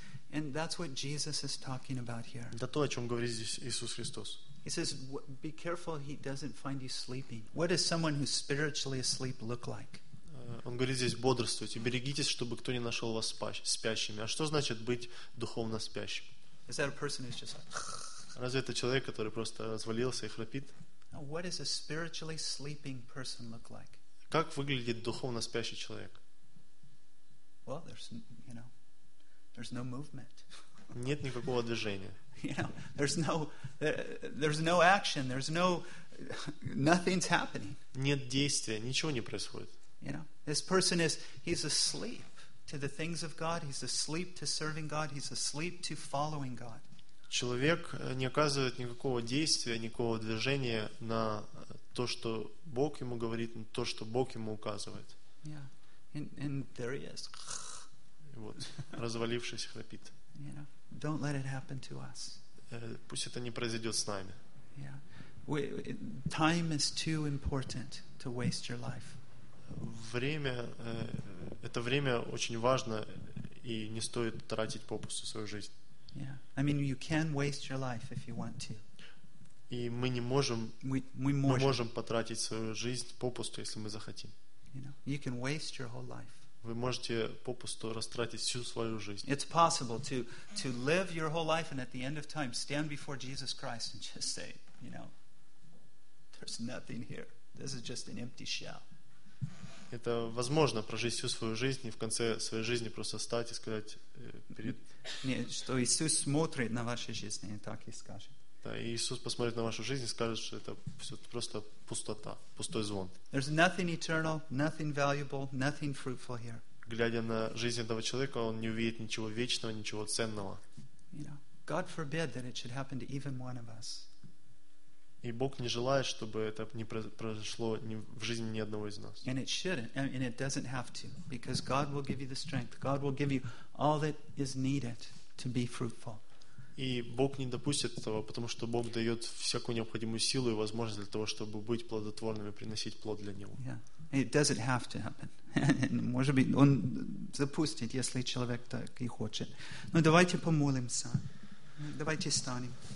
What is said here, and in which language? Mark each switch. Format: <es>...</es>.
<en>And that's what Jesus is talking about here.</en> <ru>Это то, о чем говорит здесь Иисус Христос.</ru> <en>He says, "Be careful; he doesn't find you sleeping." What does someone who's spiritually asleep look like?</en> <ru>Он говорит здесь бодрствуйте, берегитесь, чтобы кто не нашел вас спящими. А что значит быть духовно спящим?</ru> <en>Is that a person who's just like?</en> <ru>Разве это человек, который просто развалился и храпит?</ru> <en>What does a spiritually sleeping person look like?</en> <ru>Как выглядит духовно спящий человек?</ru> <en>Well, there's no movement.</en> <ru>Нет никакого движения.</ru> <en>You know, there's no action, there's no nothing's happening.</en> <ru>Нет действия, ничего не происходит.</ru> <en>You know, this person he's asleep to the things of God, he's asleep to serving God, he's asleep to following God.</en> <ru>Человек не оказывает никакого действия, никакого движения на то, что Бог ему говорит, на то, что Бог ему указывает.</ru> <en>Yeah. And there he is.</en> <ru>Вот, развалившись, храпит.</ru> <en>You know, don't let it happen to us.</en> <ru>Пусть это не произойдет с нами.</ru> <en>Yeah. Time is too important to waste your life.</en> <ru>время, это время очень важно, и не стоит тратить попусту свою жизнь.</ru> <en>Yeah. I mean, you can waste your life if you want to.</en> <ru>И мы не можем, мы можем. Мы можем потратить свою жизнь попусту, если мы захотим.</ru> <en>You know, you can waste your whole life.</en> <ru>Вы можете попусту растратить всю свою жизнь.</ru> <en>It's possible to live your whole life and at the end of time stand before Jesus Christ and just say, you know, there's nothing here. This is just an empty shell.</en> <ru>Это возможно прожить всю свою жизнь и в конце своей жизни просто встать и сказать перед. Нет, что Иисус смотрит на вашу жизнь и так и скажет. Да, и Иисус посмотрит на вашу жизнь и скажет, что это все просто пустота, пустой звон.</ru> <en>There's nothing eternal, nothing valuable, nothing fruitful here.</en> <ru>Глядя на жизнь этого человека, он не увидит ничего вечного, ничего ценного.</ru> <en>You know, God forbid that it should happen to even one of us.</en> <ru>И Бог не желает, чтобы это не произошло в жизни ни одного из нас.</ru> <en>And it shouldn't, and it doesn't have to, because God will give you the strength. God will give you all that is needed to be fruitful.</en> <ru>И Бог не допустит этого, потому что Бог дает всякую необходимую силу и возможность для того, чтобы быть плодотворными, приносить плод для Него.</ru> <en>Yeah. It doesn't have to happen.</en> <ru>Может быть, Он запустит, если человек так и хочет. Но давайте помолимся. Давайте встанем.</ru>